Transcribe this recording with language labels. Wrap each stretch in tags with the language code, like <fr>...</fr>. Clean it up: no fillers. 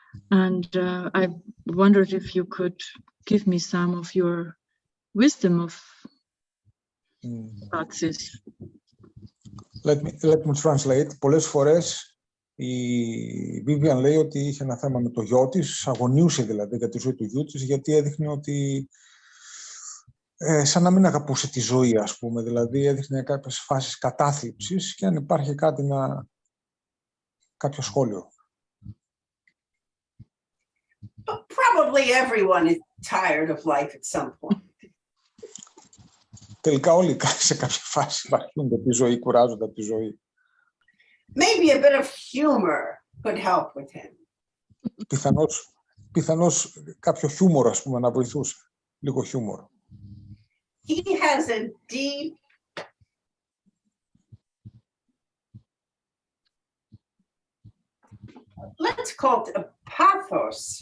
<en>And I wondered if you could give me some of your wisdom about this. Let me translate.</en> <el>Πολλές φορές η Vivian λέει ότι είχε ένα θέμα με το γιο της, αγωνίούσε δηλαδή για τη ζωή του γιού της, γιατί έδειχνε ότι σαν να μην αγαπούσε τη ζωή, ας πούμε. Δηλαδή έδειχνε κάποιες φάσεις κατάθλιψης και αν υπάρχει κάποιο σχόλιο.</el> <en>Probably everyone is tired of life at some point.</en> <el>Τελικά όλοι σε κάποια φάση βαριούνται από τη ζωή, κουράζονται από τη ζωή.</el> <en>Maybe a bit of humor could help with him.</en> <el>Πιθανώς κάποιο χιούμορ, ας πούμε, να βοηθούσε. Λίγο χιούμορ.</el> <en>He has a deep let's call it a pathos.</en>